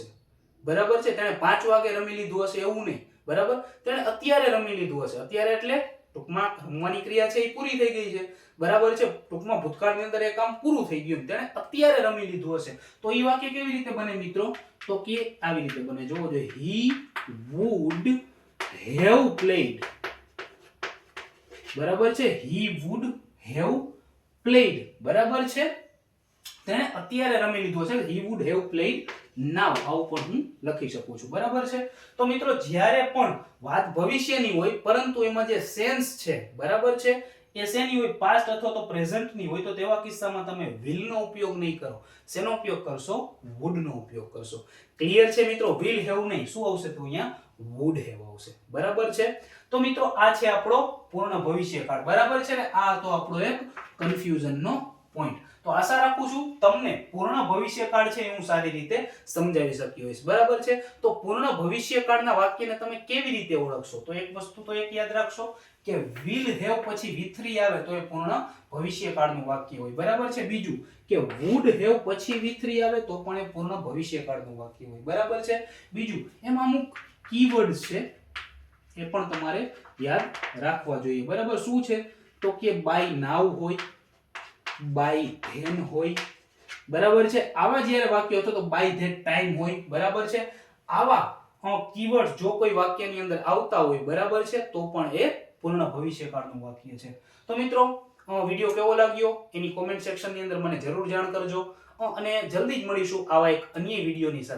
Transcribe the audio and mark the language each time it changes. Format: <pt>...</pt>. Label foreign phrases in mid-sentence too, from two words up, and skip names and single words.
<gu>બરાબર છે? તેણે 5 વાગે રમી લીધું હશે એવું નહીં. બરાબર? તેણે અત્યારે રમી લીધું હશે. અત્યારે એટલે ટૂંકમાં રમવાની ક્રિયા છે એ પૂરી થઈ ગઈ છે. બરાબર છે? ટૂંકમાં ભૂતકાળની અંદર એ કામ પૂરું થઈ ગયું. તેણે અત્યારે રમી લીધું હશે. તો એ વાક્ય કેવી રીતે બને મિત્રો? તો કે આવી રીતે બને. જોવો જોઈએ.</gu> <en>he would have played.</en> <gu>બરાબર છે?</gu> <en>he would have played.</en> <gu>બરાબર છે? તેણે અત્યારે રમી લીધું હશે.</gu> <en>he would have played now.</en> <gu>આવું પણ હું લખી શકું છું. બરાબર છે? તો મિત્રો જ્યારે પણ વાત ભવિષ્યની હોય પરંતુ એમાં જે સેન્સ છે, બરાબર છે, એ શેની હોય? પાસ્ટ અથવા તો પ્રેઝન્ટની હોય તો તેવા કિસ્સામાં તમે will નો ઉપયોગ નહીં કરો. શેનો ઉપયોગ કરશો? would નો ઉપયોગ કરશો. ક્લિયર છે મિત્રો?</gu> <en>will have</en> <gu>નહીં, શું આવશે તો અહીંયા</gu> <en>would have</en> <gu>આવશે. બરાબર છે? તો મિત્રો આ છે આપણો પૂર્ણ ભવિષ્યકાળ. બરાબર છે ને? આ તો આપણો એક કન્ફ્યુઝનનો પોઈન્ટ. તો આશા રાખું છું તમને પૂર્ણ ભવિષ્યકાળ છે હું સારી રીતે સમજાવી શક્યો હોઈશ. બરાબર છે? તો પૂર્ણ ભવિષ્યકાળના વાક્યને તમે કેવી રીતે ઓળખશો? તો એક વસ્તુ તો એક યાદ રાખશો કે</gu> <en>will have</en> <gu>પછી V3 આવે તો એ પૂર્ણ ભવિષ્યકાળનું વાક્ય હોય. બરાબર છે? બીજું કે</gu> <en>would have</en> <gu>પછી V3 આવે તો પણ એ પૂર્ણ ભવિષ્યકાળનું વાક્ય હોય. બરાબર છે? બીજું એમાં અમુક કીવર્ડ્સ છે એ પણ તમારે યાદ રાખવા જોઈએ. બરાબર? શું છે? તો કે</gu> <en>by now</en> <gu>હોય,</gu> <en>by then</en> <gu>હોય. બરાબર છે? આવા જ્યારે વાક્યો હતો તો</gu> <en>by that time</en> <gu>હોય. બરાબર છે? આવા કીવર્ડ્સ જો કોઈ વાક્યની અંદર આવતા હોય, બરાબર છે, તો પણ એ પૂર્ણ ભવિષ્યકાળનું વાક્ય છે. તો મિત્રો વિડિયો કેવો લાગ્યો એની કોમેન્ટ સેક્શનની અંદર મને જરૂર જાણ કરજો અને જલ્દી જ મળીશું આવા એક અન્ય વિડિયોની સાથે.</gu>